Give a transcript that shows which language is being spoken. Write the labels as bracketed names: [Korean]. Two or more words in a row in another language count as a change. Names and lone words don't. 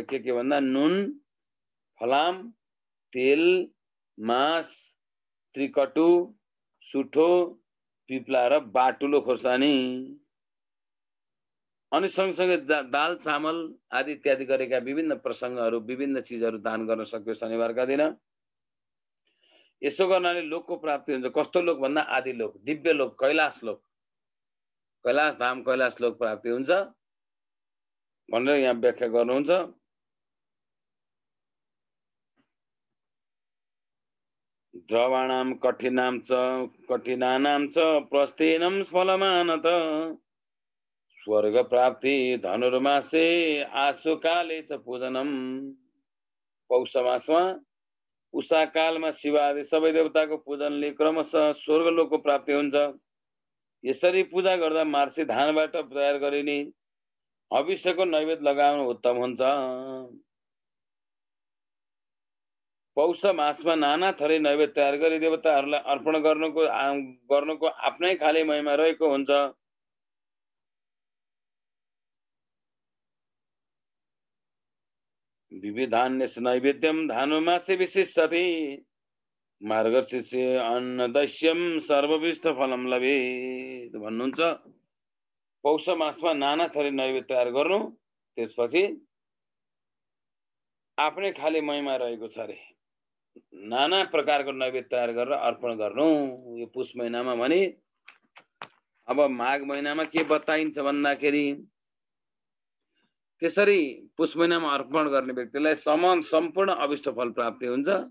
[Nepali] के भन्दा नुन, फलाम, तेल, मास, त्रिकटु, सुठो, पिप्ला र बाटुलो खोर्सानी, अनि सँगसँगै दाल चामल आदि इत्यादि गरेका विभिन्न प्रसङ्गहरू, विभिन्न चिजहरू दान गर्न सक्यो शनिबारका दिन। यसो गर्नाले लोकको प्राप्ति हुन्छ। कस्तो लोक भन्दा आदि लोक, दिव्य लोक, कैलाश लोक, कैलाश धाम, कैलाश लोक प्राप्ति हुन्छ भनेर यहाँ व्याख्या गर्नुहुन्छ। [Sanskrit] द्रवाणाम कठिनानाम च प्रस्थेनम फलमानत स्वर्ग प्राप्ति धनुर्मासे आशु काले च पूजनम। [Nepali] पौष मासमा उषा कालमा शिव आदि सबै देवताको पूजनले क्रमशः स्वर्गलोकको प्राप्ति हुन्छ। यसरी पूजा गर्दा मार्सी धानबाट तयार गरिने हविष्यको नैवेद्य लगाउनु उत्तम हुन्छ। पौष मासमा नाना थरी नैवेद्य तयार गरी देवताहरूलाई अर्पण गर्नुको आफ्नै खाले महिमा रहेको हुन्छ। [Sanskrit] विविधान्यस्य नैवेद्यम धानुमासे विशिष्यते मार्गशीर्षे अन्नदस्यम सर्वविष्ट फलम लभेत भन्नुहुन्छ। [Nepali] पौष मासमा नाना थरी नैवेद्य तयार गर्नु, त्यसपछि आफ्नै खाली महिमा रहेको छ अरे। नाना प्रकारको नैवेद्य तयार गरेर अर्पण गर्नु यो पुष महिनामा। भने अब माघ महिनामा के बताइन्छ भन्दाखेरि त्यसरी पुष महिनामा अर्पण गर्ने व्यक्तिलाई सम्पूर्ण अभिष्ट फल प्राप्ति हुन्छ।